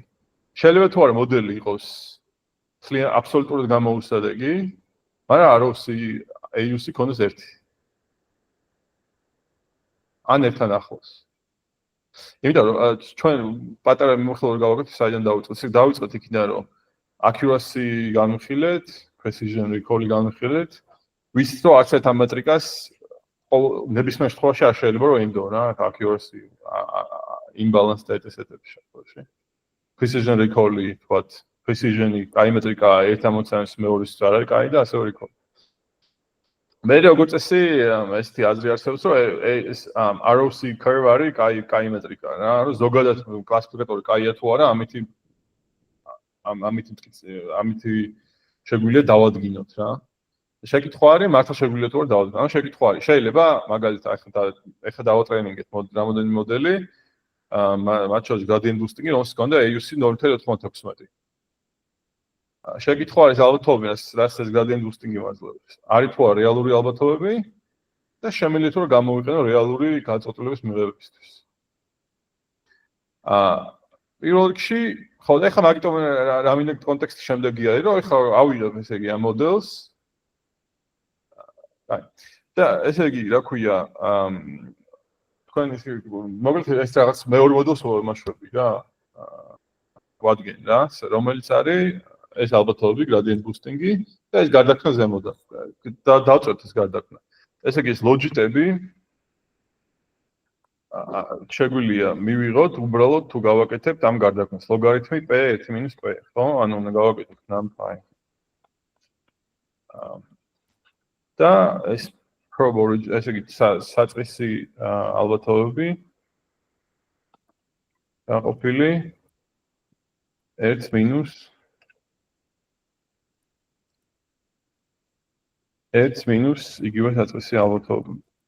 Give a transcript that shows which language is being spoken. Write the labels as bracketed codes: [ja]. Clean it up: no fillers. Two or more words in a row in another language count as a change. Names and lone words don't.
[ka] შეიძლება თუ არა მოდელი იყოს ძალიან აბსოლუტურად გამოუსადეგი, მაგრამ [en] ROC AUC [ka] ქონდეს 1. ან ერთთან ახლოს. იმიტომ რომ ჩვენ პატარა მიმოხილველი გავაკეთეთ, საიდან დავიწყეთ? ისე დავიწყეთ იქიდან, რომ accuracy განვიხილეთ, [en] precision recall [ka] განვიხილეთ. ვიცით რომ არც ერთ ამ მეტრიკას ნებისმიერ შემთხვევაში არ შეიძლება რომ იმდო რა, [en] accuracy imbalance data set- [ka] ებში შემთხვევაში. [en] Precision recall- [ka] ი, თქვათ, precision-ი, კაი მეტრიკაა, ერთ ამოცანას მეორეს არ არის კაი და ასევე recall. მე როგორც წესი, ესეთი აზრი არსებობს, რომ ეს [en] ROC curve [ka] არის კაი მეტრიკა რა, რომ ზოგადად კლასიფიკატორი კაია თუ არა, ამითი შეგვიძლია დავადგინოთ რა. შეკითხვა არის, მართლა შეგვიძლია თუ არა დავადგინოთ. ანუ შეკითხვა არის, შეიძლება მაგალითად ახლა დავატრენინგეთ რამოდენიმე მოდელი, მათ შორის [en] gradient boosting- [ka] ი, რომელსაც ჰქონდა AUC 0.96. შეკითხვა არის ალბათობები, რაც ეს [en] gradient boosting- [ka] ი მაძლევს. არის თუ არა რეალური ალბათობები და შემიძლია თუ არა გამოვიყენო რეალური გაწყვეტილების მიღებისთვის. პირველ რიგში, ხო, ეხლა მაგიტომ რა მინდა კონტექსტი შემდეგი არის, რომ ეხლა ავიდოთ ესე იგი ამ მოდელს. და ესე იგი, რა ქვია, თქვენ ისე მოგეთ ეს რაღაც მეორე მოდელს ვამაშვები რა. ვადგენ რა, რომელიც არის ეს ალბათობები [en] gradient boosting- [ka] ი და ეს გარდაქმნა ზემოდან. და დავწერთ ეს გარდაქმნა. ესე იგი ეს ლოჯიტები შეგვიძლია მივიღოთ უბრალოდ თუ გავაკეთებთ ამ გარდაქმნას ლოგარითმი P1 - P, ხო? ანუ უნდა გავაკეთოთ numpy. და ეს probability, ესე იგი საწყისი ალბათობები გაყოფილი 1 minus იგივე საწყისი ალბათობები.